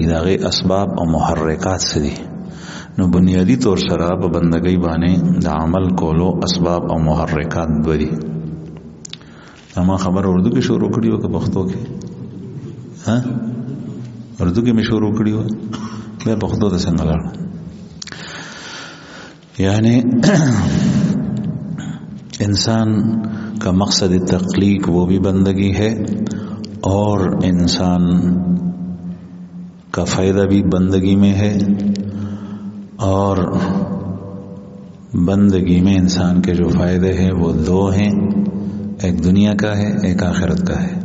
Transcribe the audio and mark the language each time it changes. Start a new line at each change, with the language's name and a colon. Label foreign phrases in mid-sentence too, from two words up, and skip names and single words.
Pashto: د هغې اسباب او محرکات څه دي؟ نو
Urdu: بنیادی طور
Pashto: سره په بندګۍ باندې د عمل کولو اسباب او محرکات دوه دي. ما خبر اردو کې شروع کړی و که پښتو کې؟ اردو کې مې شروع کړی و، بیا پښتو ته څنګه لاړم؟
Urdu: یعنی انسان کا مقصد تخلیق وہ بھی بندگی ہے، اور انسان کا فائدہ بھی بندگی میں ہے، اور بندگی میں انسان کے جو فائدے ہیں وہ دو ہیں، ایک دنیا کا ہے، ایک آخرت کا ہے۔